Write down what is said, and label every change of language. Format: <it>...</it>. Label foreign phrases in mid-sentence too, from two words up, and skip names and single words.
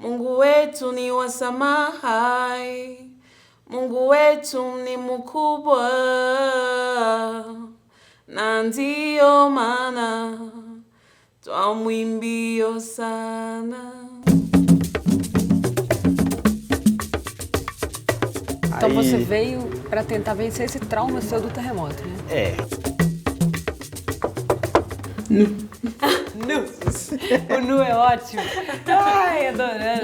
<sw>Mungu wetu ni wa samahai, Mungu wetu ni mkubwa, na ndiyo maana twamwimbia sana.</sw> <pt>Então você veio para tentar vencer esse trauma seu do terremoto, né? É. Nu. O nu é ótimo. Ai, adorando.</pt>